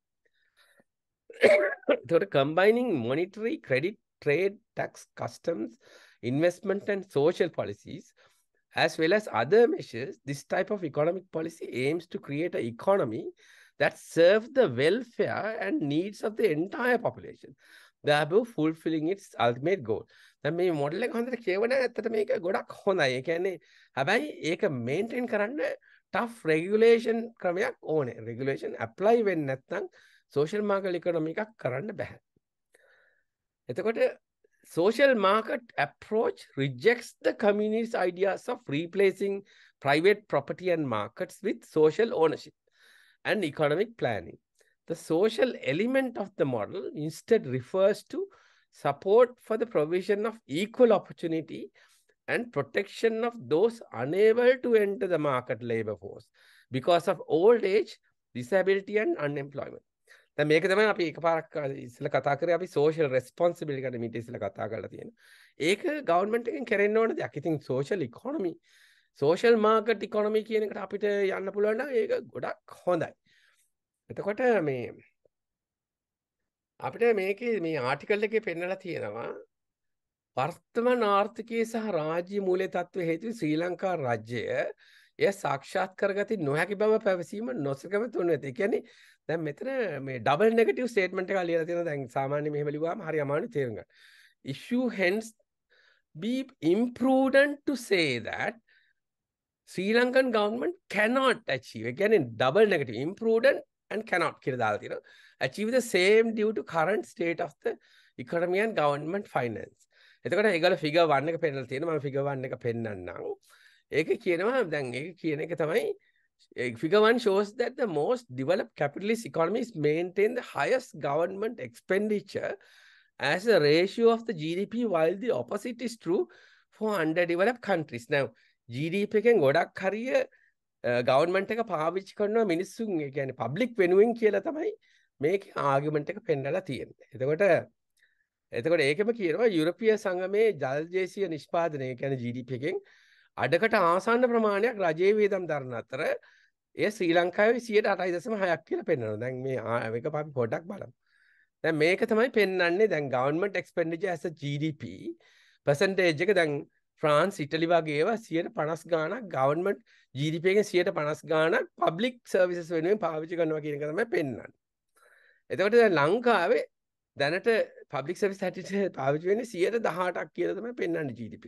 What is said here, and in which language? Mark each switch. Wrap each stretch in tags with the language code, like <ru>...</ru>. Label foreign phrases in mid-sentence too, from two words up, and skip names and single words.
<en>So combining monetary, credit, trade, tax, customs, investment and social policies as well as other measures, this type of economic policy aims to create an economy that serves the welfare and needs of the entire population, thereby fulfilling its ultimate goal.</en> <si>දැන් මේ මොඩල් එක හොඳට කියවන ඇත්තට මේක ගොඩක් හොඳයි. ඒ කියන්නේ හැබැයි ඒක මේන්ටේන් කරන්න</si> <en>tough regulation</en> <si>ක්‍රමයක් ඕනේ.</si> <en>regulation apply</en> <si>වෙන්නේ නැත්නම්</si> <en>social market economy</en> <si>එකක් කරන්න බෑ.</si> <en>එතකොට social market approach rejects the communist ideas of replacing private property and markets with social ownership and economic planning. The social element of the model instead refers to support for the provision of equal opportunity and protection of those unable to enter the market labor force because of old age, disability and unemployment.</en> <si>දැන් මේක තමයි අපි එකපාරක් ඉස්සෙල්ලා කතා කරේ අපි</si> <en>social responsibility</en> <si>ගැන මීට ඉස්සෙල්ලා කතා කරලා තියෙනවා. ඒක government එකෙන් කරෙන්න ඕන දෙයක්. ඉතින්</si> <en>social economy, social market economy</en> <si>කියන එකට අපිට යන්න පුළුවන් නම් ඒක ගොඩක් හොඳයි. එතකොට මේ අපිට මේකේ මේ ආටිකල් එකේ පෙන්නලා තියෙනවා වර්තමාන ආර්ථිකයේ සහ රාජ්‍ය මූල්‍ය තත්ත්ව හේතුවෙන් ශ්‍රී ලංකා රාජ්‍යය එය සාක්ෂාත් කරගති නොහැකි බව පැවසීම නොසකමතුණු ඇත. ඒ කියන්නේ දැන් මෙතන මේ ඩබල් නෙගටිව් ස්ටේට්මන්ට් එකක් ලියලා තියෙනවා. දැන් සාමාන්‍ය මෙහෙම ලිව්වම හරි අමාරුයි තේරුම් ගන්න.</si> <en>Issue hence be imprudent to say that Sri Lankan government cannot achieve.</en> <si>ඒ කියන්නේ</si> <en>double negative imprudent and cannot</en> <si>කියලා දාලා තියෙනවා.</si> <en>Achieve the same due to current state of the economy and government finance.</en> <si>එතකොට ඒගොල්ලෝ figure 1 එක පෙන්නලා තියෙනවා. මම figure 1 එක පෙන්නන්නම්. ඒක කියනවා දැන් ඒක කියන එක තමයි</si> <en>figure 1 shows that the most developed capitalist economies maintain the highest government expenditure as a ratio of the GDP, while the opposite is true for underdeveloped countries.</en> <si>Now, GDP එකෙන් ගොඩක් හරිය government එක පාවිච්චි කරනවා මිනිස්සුන් ඒ කියන්නේ public වෙනුවෙන් කියලා තමයි මේකේ ආගියුමන්ට් එක පෙන්නලා තියෙන්නේ. එතකොට ඒකෙම කියනවා යුරෝපීය සංගමයේ ජල්ජේසිය නිෂ්පාදනය කියන්නේ GDP එකෙන් අඩකට ආසන්න ප්‍රමාණයක් රජයේ වියදම් දරන අතර එය ශ්‍රී ලංකාවේ 8.6% කියලා පෙන්වනවා. දැන් මේ මේක අපි පොඩ්ඩක් බලමු. දැන් මේක තමයි පෙන්වන්නේ දැන්</si> <en>government expenditure as a GDP percentage</en> <si>එක දැන් ෆ්‍රාන්ස් ඉටලි වගේ ඒවා 150 ගාණක් government GDP එකෙන් 150 ගාණක්</si> <en>public services</en> <si>වෙනුවෙන් පාවිච්චි කරනවා කියන එක තමයි පෙන්වන්නේ. එතකොට දැන් ලංකාවේ දැනට</si> <en>public service</en> <si>හැටියට පාවිච්චි වෙන්නේ 18%ක් කියලා තමයි පෙන්වන්නේ GDP.</si>